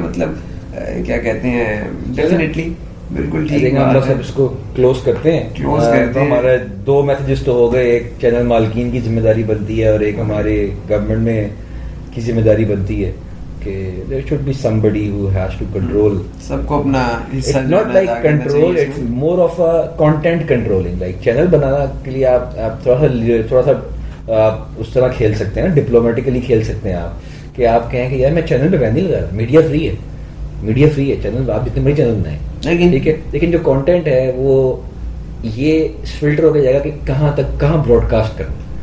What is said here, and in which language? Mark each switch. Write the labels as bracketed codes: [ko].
[ur] مطلب کیا کہتے ہیں, ڈیفینیٹلی بالکل ٹھیک. ہم لوگ سب اس کو کلوز کرتے ہیں. ہمارے دو میسجز تو ہو گئے, ایک چینل مالکین کی ذمہ داری بنتی ہے اور ایک ہمارے گورنمنٹ میں کی ذمہ داری بنتی ہے کہ [en] there should be somebody who has to control. [ur] سب کو اپنا حصہ, [en] it's not like control, it's more of a content controlling. [ur] like channel بنانا کے لیے آپ تھوڑا سا آپ اس طرح کھیل سکتے ہیں نا, ڈپلومیٹکلی کھیل سکتے ہیں آپ کہ آپ کہیں کہ یار میں چینل پہ بین نہیں لگا, میڈیا فری ہے, میڈیا فری ہے, چینل آپ جتنے بڑے چینل بنائیں, ٹھیک ہے, لیکن جو کانٹینٹ ہے وہ یہ فلٹر ہو کے جائے گا کہ کہاں تک کہاں براڈ کاسٹ کرنا.